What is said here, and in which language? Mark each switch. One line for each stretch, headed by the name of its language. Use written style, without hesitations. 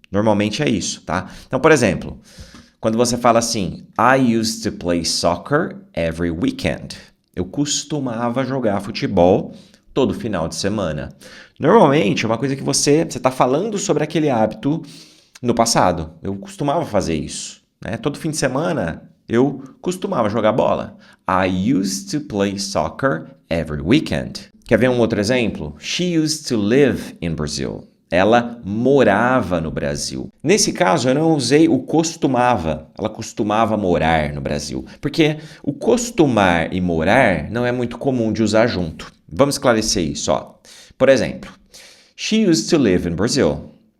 Portuguese: Normalmente é isso, tá? Então, por exemplo, quando você fala assim,
English: I used to play soccer every weekend.
Portuguese: Eu costumava jogar futebol todo final de semana. Normalmente é uma coisa que você está falando sobre aquele hábito no passado. Eu costumava fazer isso. Todo fim de semana eu costumava jogar bola.
English: I used to play soccer every weekend.
Portuguese: Quer ver um outro exemplo?
English: She used to live in Brazil.
Portuguese: Ela morava no Brasil. Nesse caso, eu não usei o costumava. Ela costumava morar no Brasil. Porque o costumar e morar não é muito comum de usar junto. Vamos esclarecer isso, ó. Por exemplo,
English: she used to live in Brazil.